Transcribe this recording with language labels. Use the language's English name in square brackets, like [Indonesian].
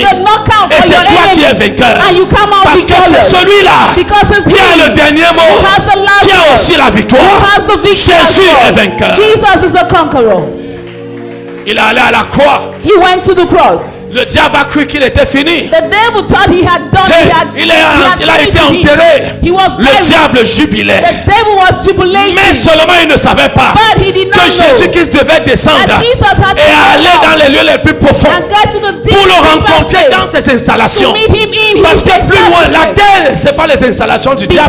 [English] give the knockout [French] Et [English] for [French] c'est [English] your [French] toi qui es [English] enemy. [French] vainqueur. [English] And you come out [French] Parce que c'est [English] victorious. [French] celui-là [English] Because it's [French] qui a [English] he [French] le dernier mot, [English] who has the last [French] qui a [English] word, [French] aussi la [English] who [French] victoire. [English] has the victory as [French] Jésus [English] well. [French] est vainqueur. [English] Jesus is a conqueror. [French] Il est allé à la croix. [English] He went to the cross. [French] Le diable a cru qu'il était fini. [English] The devil thought he had done [French] Hey, il a [English] finished [French] été [English] it. [French] enterré. [English] He was [French] Le [English] buried. [French] diable jubilait. [English] The devil was jubilating. [French] Mais seulement il ne savait pas [English] But he did not [French] que [English] know [French] Jésus-Christ devait descendre [English] that Jesus had to [French] et aller [English] come [French] dans les lieux les plus profonds [English] and get to the deep, [French] pour le [English] deepest [French] rencontrer [English] place. [French] dans ses installations. [English] To meet him in [French] Parce [English] his [French] que plus loin, la [English] establishment. [French] terre, c'est pas les installations du diable.